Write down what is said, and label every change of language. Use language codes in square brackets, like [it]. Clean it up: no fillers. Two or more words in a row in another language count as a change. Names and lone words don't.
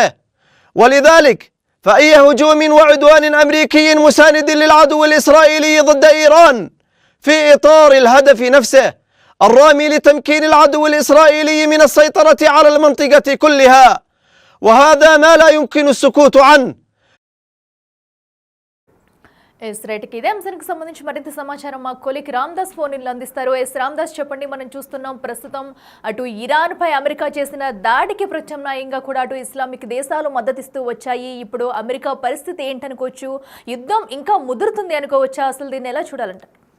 [ar] ولذلك فأي هجوم وعدوان أمريكي مساند للعدو الإسرائيلي ضد إيران في إطار الهدف نفسه الرامي لتمكين العدو الإسرائيلي من السيطرة على المنطقة كلها، وهذا ما لا يمكن السكوت عنه. [te] ఎస్ రైట్కి ఇదే అంశానికి సంబంధించి మరింత సమాచారం మా కొలికి రామ్దాస్ ఫోన్లో అందిస్తారు. ఎస్ రామ్దాస్ చెప్పండి, మనం చూస్తున్నాం ప్రస్తుతం అటు ఇరాన్పై అమెరికా చేసిన దాడికి ప్రత్యామ్నాయంగా కూడా అటు ఇస్లామిక్ దేశాలు మద్దతిస్తూ వచ్చాయి. ఇప్పుడు అమెరికా పరిస్థితి ఏంటనుకోవచ్చు, యుద్ధం ఇంకా ముదురుతుంది అనుకోవచ్చా, అసలు దీన్ని ఎలా చూడాలంటారు?